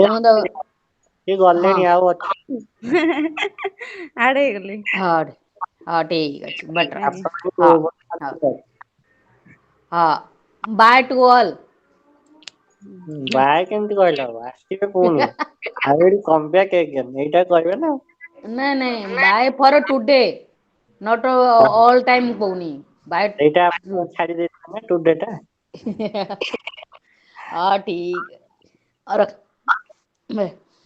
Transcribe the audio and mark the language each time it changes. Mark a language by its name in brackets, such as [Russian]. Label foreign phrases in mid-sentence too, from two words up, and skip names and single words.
[Odia] ତମେ ତ ସିଏ ହଁ ଗଲେଣି ଆଉ ଅଛି ଆଡ୍ ହେଇଗଲି ହଁ ହଁ ଠିକ ଅଛି ବଟ ଆଜ୍ଞା ହଁ ହଁ ହଁ [English] bye to all [Odia] ବାଏ କେମିତି କହିଲ ଆସିବେ ପୁଣି [English] I will come back again [Odia] ଏଇଟା କହିବେ ନା ନାଇଁ ନାଇଁ [English] bye for today not all time [Odia] କହୁନି ବାଏ ସେଇଟା ଆପଣ ଛାଡି ଦେଇଥିଲେ ନା ଟୁଡେ ଟା [Hindi] हाँ ठीक और